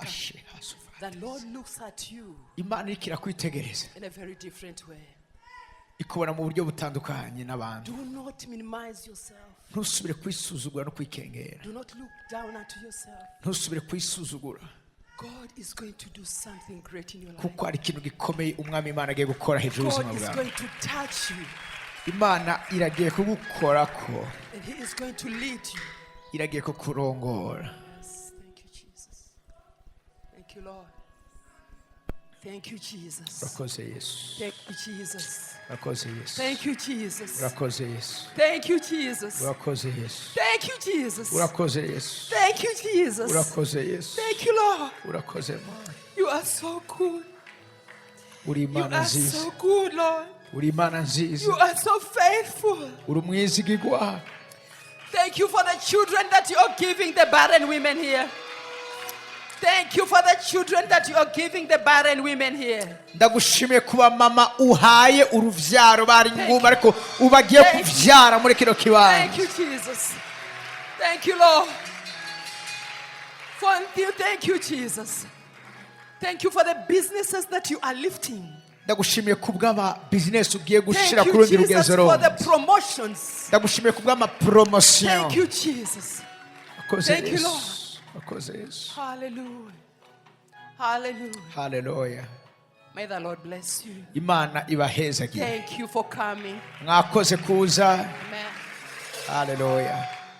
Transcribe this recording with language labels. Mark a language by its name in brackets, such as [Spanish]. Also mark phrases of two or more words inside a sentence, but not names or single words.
[English] The Lord looks at you [Rundi] Imana iriko irakwitegereza [English] in a very different way. [Rundi] ikubona mu buryo butandukanye n'abandi. [English] Do not minimize yourself. [Rundi] Ntusubire kwisuzugura no kwikengera. [English] Do not look down at yourself. [Rundi] Ntusubire kwisuzugura. [English] God is going to do something great in your life. [Rundi] Kuko hari ikintu gikomeye umwami Imana agiye gukora hejuru y'ubuzima [English] God is [Rundi] bwawe. [English] going to touch you. [Rundi] Imana iragiye kugukorako. [English] And He is going to lead you. [Rundi] Iragiye kukurongora. [English] Yes, thank you, Jesus. Thank you, Lord. Thank you, Jesus. [Rundi] Urakoze Yesu. [English] Thank you, Jesus. [Rundi] Urakoze Yesu. [English] Thank you, Jesus. [Rundi] Urakoze Yesu. [English] Thank you, Jesus. [Rundi] Urakoze Yesu. [English] Thank you, Jesus. [Rundi] Urakoze Yesu. [English] Thank you, Jesus. [Rundi] Urakoze Yesu. [English] Thank you, Lord. [Rundi] Urakoze Mana. [English] You are so good. [Rundi] Uri [English] You [Rundi] Imana [English] are [Rundi] nziza. [English] so good, Lord. [Rundi] Uri Imana nziza. [English] You are so faithful. [Rundi] Uri umwizigirwa. [English] Thank you for the children that you are giving the barren women here. Thank you for the children that you are giving the barren women here. [Rundi] Ndagushimiye kuba mama uhaye uruvyaro bari ngumba ariko ubagiye kuvyara muri kino kibanza. [English] Thank you, Jesus. Thank you, Lord. Thank you, Jesus. Thank you for the businesses that you are lifting. [Rundi] Ndagushimiye kubw'aba business ugiye gushira [English] Thank [Rundi] ku [English] you, [Rundi] rundi [English] Jesus, [Rundi] rugezo. [English] for the promotions. [Rundi] Ndagushimiye kubw'ama promotion. [English] Thank you, Jesus. Thank you, Lord. Hallelujah. Hallelujah. Hallelujah. May the Lord bless you. [Rundi] Imana ibahezagire. [English] Thank you for coming. [Rundi] Mwakoze kuza. [English] Amen. Hallelujah.